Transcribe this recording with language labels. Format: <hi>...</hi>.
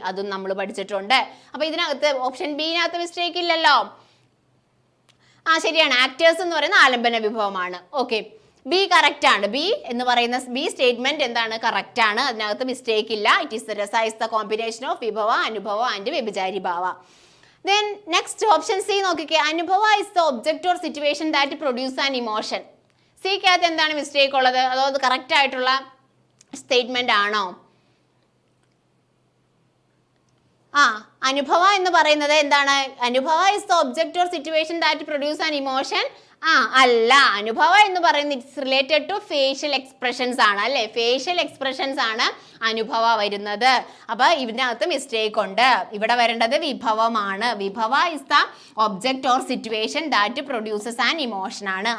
<ml>അതും നമ്മൾ പഠിച്ചിട്ടുണ്ട്. അപ്പൊ ഇതിനകത്ത് ഓപ്ഷൻ ബിനകത്ത് മിസ്റ്റേക്ക് ഇല്ലല്ലോ. ശരിയാണ്, ആക്ടേഴ്സ് എന്ന് പറയുന്ന ആലംബന വിഭവമാണ്. ഓക്കെ, ബി കറക്റ്റ് ആണ്. ബി എന്ന് പറയുന്ന ബി സ്റ്റേറ്റ്മെന്റ് എന്താണ്? കറക്റ്റ് ആണ്. അതിനകത്ത് മിസ്റ്റേക്ക് ഇല്ല.</ml> <en>It is rasa is the combination of vibhava, anubhava and vyabhichari bhava. Then next option C നോക്കിക്കേ, anubhava is the object or situation that produce an emotion.</en> <ml>സിക്കകത്ത് എന്താണ് മിസ്റ്റേക്ക് ഉള്ളത്? അതോ അത് കറക്റ്റ് ആയിട്ടുള്ള സ്റ്റേറ്റ്മെന്റ് ആണോ? അനുഭവ എന്ന് പറയുന്നത് എന്താണ്?</ml> <en>Anubhava is the object or situation that produce an emotion.</en> <ml>അല്ല, അനുഭവ എന്ന് പറയുന്നത്</ml> <en>it's related to facial expressions</en> <ml>ആണ്, അല്ലെ? ഫേഷ്യൽ എക്സ്പ്രഷൻസ് ആണ് അനുഭവ വരുന്നത്. അപ്പൊ ഇതിനകത്ത് മിസ്റ്റേക്ക് ഉണ്ട്. ഇവിടെ വരേണ്ടത് വിഭവമാണ്.</ml> <en>Vibhava is the object or situation that produces an emotion ആണ്.</en>